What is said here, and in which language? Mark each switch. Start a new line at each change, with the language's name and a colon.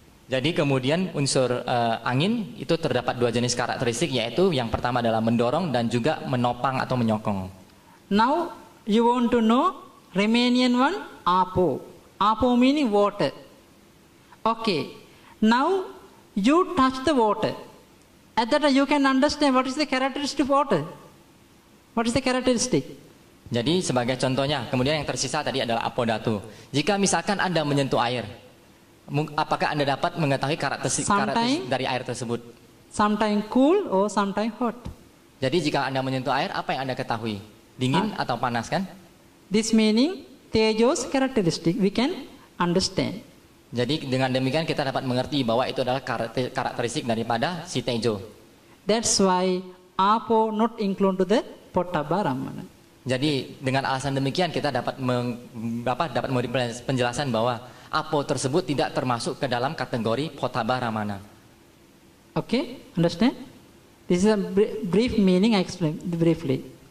Indonesian: Jadi kemudian unsur angin itu terdapat 2 jenis karakteristik, yaitu yang pertama adalah mendorong dan juga menopang atau menyokong.
English: Now you want to know Romanian one, Apo. Apo meaning water. Okay. Now you touch the water. At that time you can understand what is the characteristic of water. What is the characteristic?
Indonesian: Jadi sebagai contohnya, kemudian yang tersisa tadi adalah Apo Dhatu. Jika misalkan Anda menyentuh air, apakah Anda dapat mengetahui karakteristik dari air tersebut?
English: Sometimes cool or sometimes hot.
Indonesian: Jadi jika Anda menyentuh air, apa yang Anda ketahui? Dingin atau panas kan?
English: This meaning Tejo's characteristic we can understand.
Indonesian: Jadi dengan demikian kita dapat mengerti bahwa itu adalah karakteristik daripada si Tejo.
English: That's why Apo not include to the Pottabha Ramana.
Indonesian: Jadi dengan alasan demikian kita dapat memberi penjelasan bahwa Apo tersebut tidak termasuk ke dalam kategori Pottabha Ramana.
English: Okay, understand? This is a brief meaning I explain briefly.